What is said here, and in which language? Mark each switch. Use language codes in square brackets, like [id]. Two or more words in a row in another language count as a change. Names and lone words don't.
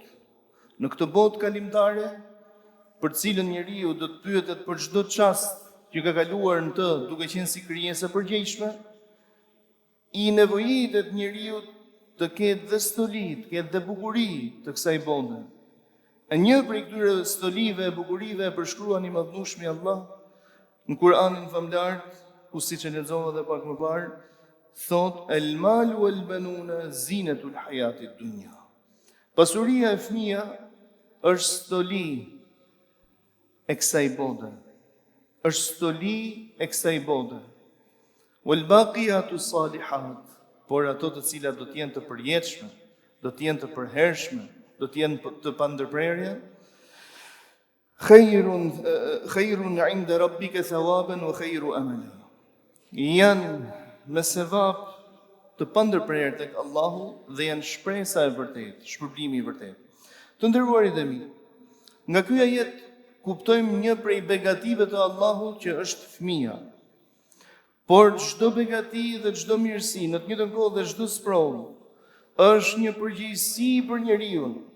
[sq] Në këtë botë kalimtare, për cilën njeriu do të pyetet për çdo çast që ka kaluar në të, duke qenë si krijesë e përgjegjshme, I nevojitet njeriu të ketë dhe stoli, të ketë dhe bukuri të kësaj bote. E një prej këtyre stolive e bukurive e përshkruan I madhnueshmi Allah në Kur'anin famlar, ku siç e lexova edhe pak më parë, thot: [ar] "المال والبنون زينة الحياة الدنيا." [sq] Pasuria e fëmia është stoli e kësaj bote. Është stoli e kësaj bote. [ar] والباقيات الصالحات, [sq] por ato të cilat do të jenë të përjetshme, do të jenë të përhershme, do të jenë të pandërprerje, [ar] خير عند ربك ثوابا وخير أملا. [sq] Janë me sevap të pandërprerje tek Allahu dhe janë shpresa e vërtetë, shpërblimi I vërtetë. Të nderuarit e mi, nga ky ajet kuptojmë një prej begative të Allahut që është fëmia. Por çdo begati dhe çdo mirësi, në të njëjtën kohë dhe çdo sprovë, është një përgjegjësi për njeriu.